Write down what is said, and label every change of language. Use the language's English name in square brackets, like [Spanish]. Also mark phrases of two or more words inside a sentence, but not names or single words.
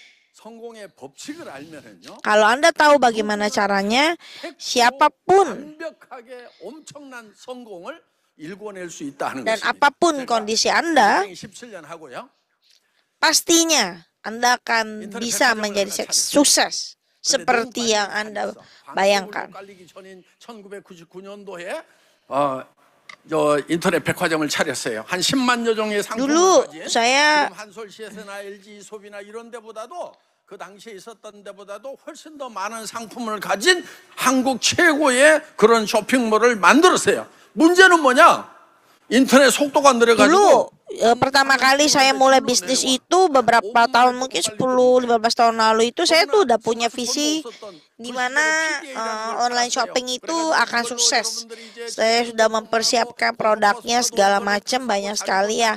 [Indonesian] Kalau Anda tahu bagaimana caranya, siapapun dan apapun kondisi Anda, pastinya Anda akan bisa menjadi sukses seperti yang Anda bayangkan. [Korean] 인터넷 백화점을 차렸어요. 한 10만여 종의 상품을 [Indonesian] Dulu [Korean] 가진 [Indonesian] saya [Korean] 지금 한솔시에서나 LG 소비나 이런 데보다도 그 당시에 있었던 데보다도 훨씬 더 많은 상품을 가진 한국 최고의 그런 쇼핑몰을 만들었어요. 문제는 뭐냐? 인터넷 속도가 느려가지고 [Indonesian] pertama kali saya mulai bisnis itu beberapa tahun, mungkin 10-15 tahun lalu itu saya tuh udah punya visi di mana [English] online shopping [Indonesian] itu akan sukses. Saya sudah mempersiapkan produknya segala macam, banyak sekali ya.